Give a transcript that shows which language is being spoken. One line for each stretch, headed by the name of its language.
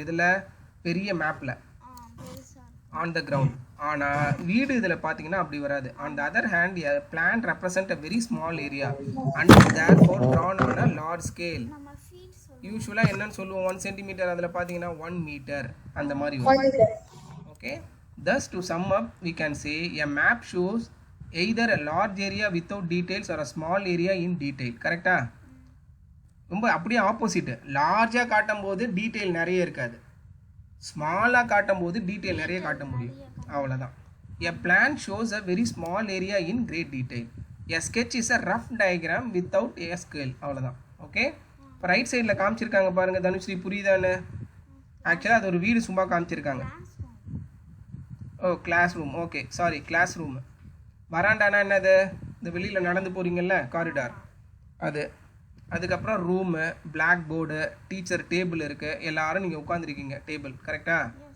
Tamil: இதில் பெரிய மேப்பில்
English: On the ground.
Tamil: ஆனால் வீடு இதில் பார்த்தீங்கன்னா அப்படி வராது.
English: On the other hand a plan represent a very small area and therefore drawn on a large scale.
Tamil: யூஸ்வலாக என்னன்னு சொல்லுவோம், 1 centimeter, அதில் பார்த்தீங்கன்னா 1 meter அந்த மாதிரி வரும்.
English: ஓகே, thus to sum up we can say a map shows either a large area without details or a small area in detail.
Tamil: கரெக்டா? ரொம்ப அப்படியே ஆப்போசிட். லார்ஜாக காட்டும் போது டீட்டெயில் நிறைய இருக்காது, ஸ்மாலாக காட்டும் போது டீட்டெயில் நிறைய காட்ட முடியும். அவ்வளோதான்.
English: A plan shows a very small area in great detail. A sketch is a rough diagram without a scale.
Tamil: அவ்வளோதான். ஓகே, இப்போ ரைட் சைடில் காமிச்சிருக்காங்க பாருங்கள் தனுஸ்ரீ, புரியுதான்னு? ஆக்சுவலாக அது ஒரு வீடு சும்மா காமிச்சிருக்காங்க. ஓ, class room. Okay, sorry, class room. வராண்டானா என்னது? இந்த வெளியில் நடந்து போகிறீங்கல்ல, காரிடார், அது. அதுக்கப்புறம் room, black board, teacher table இருக்குது, எல்லாரும் நீங்கள் உட்காந்துருக்கீங்க டேபிள். கரெக்டாக?